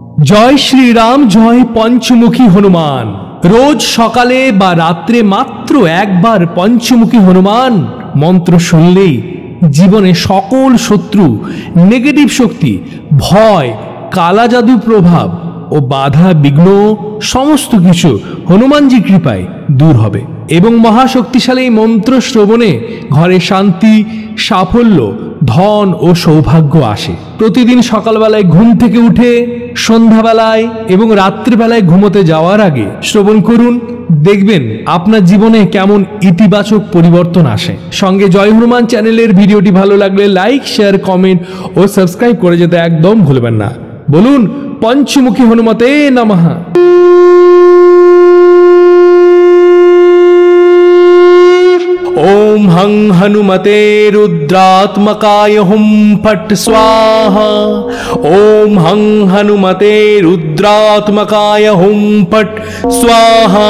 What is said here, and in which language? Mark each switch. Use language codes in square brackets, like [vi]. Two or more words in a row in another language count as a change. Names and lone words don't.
[bn] জয় শ্রী রাম, জয় পঞ্চমুখী হনুমান। রোজ সকালে বা রাত্রে মাত্র একবার পঞ্চমুখী হনুমান মন্ত্র শুনলেই জীবনে সকল শত্রু, নেগেটিভ শক্তি, ভয়, কালা জাদু প্রভাব আর বাধা বিঘ্ন সমস্ত কিছু হনুমানজি কৃপায় দূর হবে এবং মহাশক্তিশালী মন্ত্র শ্রবণে ঘরে শান্তি, সাফল্য, ধন আর সৌভাগ্য আসে। প্রতিদিন সকাল বেলায় ঘুম থেকে উঠে সন্ধ্যা বেলায় এবং রাত্রি বেলায় ঘুমোতে যাওয়ার আগে শ্রবণ করুন, দেখবেন আপনার জীবনে কেমন ইতিবাচক পরিবর্তন আসে। সঙ্গে জয় হনুমান চ্যানেলের ভিডিওটি ভালো লাগলে [en] like, share, comment [bn] আর সাবস্ক্রাইব করে যেতে একদম ভুলবেন না। [sa] बोलुन पंचमुखी हनुमते नमः। ओम हं हनुमते रुद्रात्मकाय हुं फट् स्वाहा। ओम हं हनुमते रुद्रात्मकाय हुं फट् स्वाहा।